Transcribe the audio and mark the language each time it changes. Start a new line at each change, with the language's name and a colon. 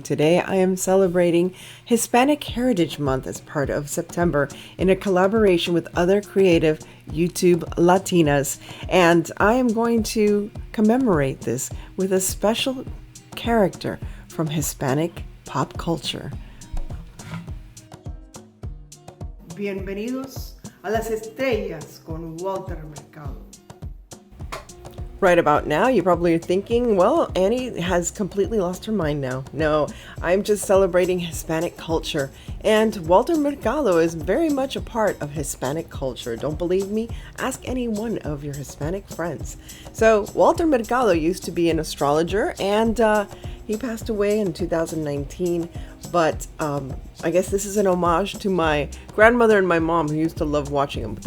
English: Today I am celebrating Hispanic Heritage Month as part of September in a collaboration with other creative YouTube Latinas, and I am going to commemorate this with a special character from Hispanic pop culture.
Spanish: Bienvenidos a las estrellas con Walter Mercado.
English: Right about now, you probably are thinking, well, Annie has completely lost her mind now. No, I'm just celebrating Hispanic culture, and Walter Mercado is very much a part of Hispanic culture. Don't believe me? Ask any one of your Hispanic friends. So, Walter Mercado used to be an astrologer, and he passed away in 2019, but I guess this is an homage to my grandmother and my mom, who used to love watching him.